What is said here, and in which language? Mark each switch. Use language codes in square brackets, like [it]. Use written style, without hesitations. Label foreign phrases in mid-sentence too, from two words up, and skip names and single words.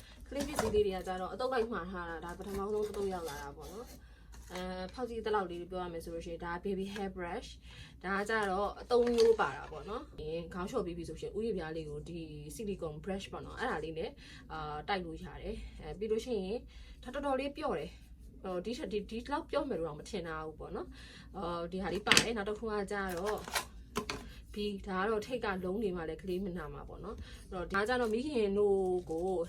[my] လေးပစ္စည်းလေးတွေကကြတော့အတုပ်လိုက်မှာထားတာဒါပထမဆုံးတစ်တုပ်ရောက်လာတာပေါ့နော်ဖောက်ကြည့်တဲ့လောက်လေးပြောရမယ်ဆိုလို့ရှိရင်ဒါ [en] baby hair brush [my] ဒါကကြတော့အသုံးမျိုးပါတာပေါ့နော်ခေါင်းလျှော်ပြီးပြီဆိုရှင်ဥယျာဉ်ပြားလေးကိုဒီ [en] silicone brush [my] ပေါ့နော်အဲ့ဒါလေးနဲ့တိုက်လို့ရတယ်ပြီးလို့ရှိရင်ဒါတော်တော်လေးပြော့တယ်ဒီလောက်ပြော့မယ်လို့တော့မထင်တာဘူးပေါ့နော်ဒီဟာလေးပါတယ်နောက်တစ်ခုကကြတော့ပြီးဒါကတော့ထိတ်ကလုံးနေမှလည်းကလေးမနာမှာပေါ့နော်အဲ့တော့ဒါကြတော့မိခင်တို့ကို